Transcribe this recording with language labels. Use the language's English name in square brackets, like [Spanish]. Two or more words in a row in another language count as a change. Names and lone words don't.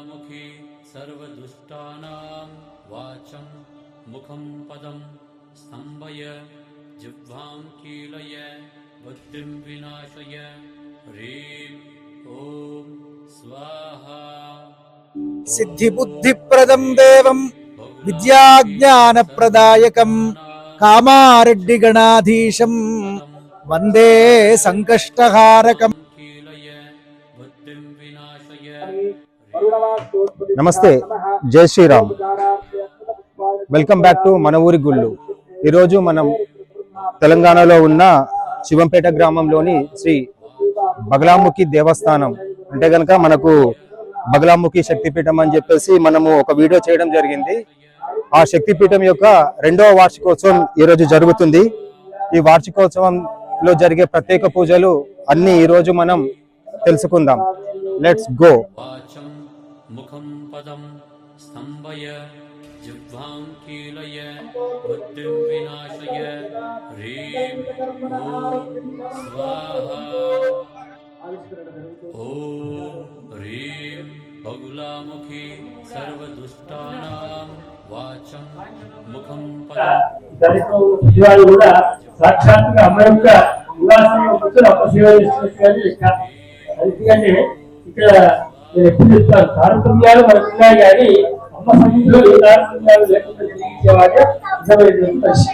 [Sanskrit] बगलामुखी सर्वदुष्टानां वाचं मुखं पदं स्तंभय जिह्वां कीलय बुद्धिं विनाशय ह्रीं ओम स्वाहा। सिद्धि बुद्धि प्रदं देवं विद्याज्ञान प्रदायकं कामारेड्डी गणाधीशं वंदे संकष्टहारकम्। [Telugu] నమస్తే, జై శ్రీరామ్. [English] welcome back to [Telugu] మన ఊరి గుళ్ళు. ఈరోజు మనం తెలంగాణలో ఉన్న శివంపేట గ్రామంలోని శ్రీ బగలాముఖి దేవస్థానం అంటే గనక మనకు బగలాముఖి శక్తిపీఠం అని చెప్పేసి మనము ఒక వీడియో చేయడం జరిగింది. ఆ శక్తిపీఠం యొక్క 2వ వార్షికోత్సవం ఈరోజు జరుగుతుంది. ఈ వార్షికోత్సవంలో జరిగే ప్రత్యేక పూజలు అన్ని ఈరోజు మనం తెలుసుకుందాం. [English] let's go. [Sanskrit] मुखं पदं स्तंभय जिह्वां कीलय बुद्धिं विनाशय ह्रीं ओम स्वाहा। ओम ह्रीं बगलामुखी सर्वदुष्टानां वाचं मुखं पदं [Telugu] సాక్షాత్తుగా అమ్మ యొక్క నివాసంలో కూర్చొని అమ్మ సేవ చేస్తున్నట్టుగానే ఎందుకంటే ఇక్కడ నేను ఎప్పుడు చెప్తాను, తారతమ్యాలు మనకు ఉన్నాయి కానీ అమ్మ సన్నిధిలో ఏ తారతమ్యాలు లేకుండా జరిగించేవాడే నిజమైనటువంటి మనిషి.